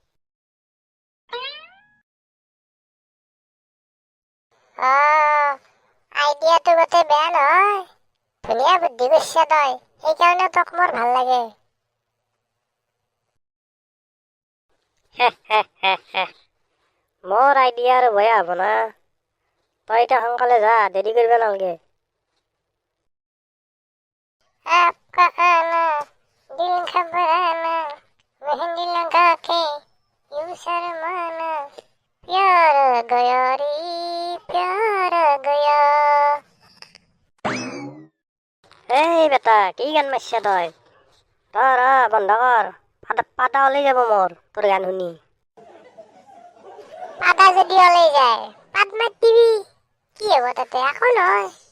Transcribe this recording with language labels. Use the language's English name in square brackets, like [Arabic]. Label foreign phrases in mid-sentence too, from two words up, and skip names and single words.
[Assamese] আইডিয়াটো গোটে বেয়া নহয়। ধুনীয়া বুদ্ধি কৰিছা তই, সেইকাৰণে তোক মোৰ ভাল লাগে। মোৰ আইডিয়া আৰু বেয়া হ'ব না? তই এতিয়া সোনকালে যা, দেৰি কৰিব নালাগে। [Hindi] आपका आना दिल घबराना, मेहंदी लगा के यूं शर्माना, प्यार गया रे प्यार गया। [Assamese] এই বেটা, কি গান মাৰছা তই? তই বন্ধ কৰ, পাতা ওলাই যাব মোৰ তোৰ গান শুনি। পাতা যদি ওলাই যায় পাত মাত দিবি, কি হ'ব তাতে? একো নহয়।